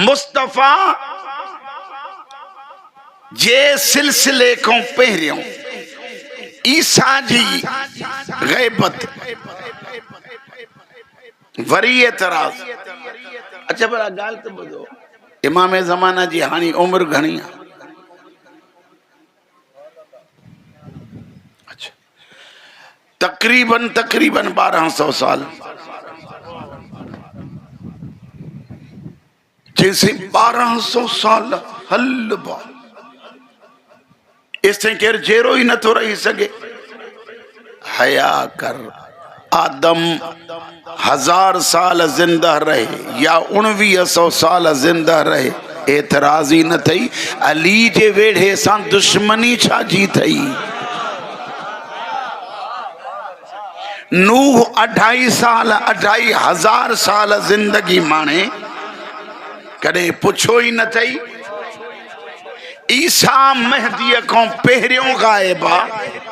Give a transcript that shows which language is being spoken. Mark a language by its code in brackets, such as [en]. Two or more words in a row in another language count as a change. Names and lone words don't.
[sd] मुस्तफ़ा जे सिलसिले खां पहिरियों ईसा जी ग़ैबत वरी एतराज़। अच्छा भला ॻाल्हि त ॿुधो, इमाम ज़माना जी हाणे उमिरि घणी आहे? अच्छा, तक़रीबन 1200 साल। जैसे 1200 साल हलबा, इससे केर जेरो ही नथो रही सके। हया कर, आदम 1000 साल जिंदा रहे या 1900 साल जिंदा रहे, एतराज़ ही न थई। अली जे वेढ़े सां दुश्मनी छा जी थई? नूह 2500 साल जिंदगी माने, कदे पुछो ही न थई। ईसा महदीअ खां पहिरियों गायब आहे।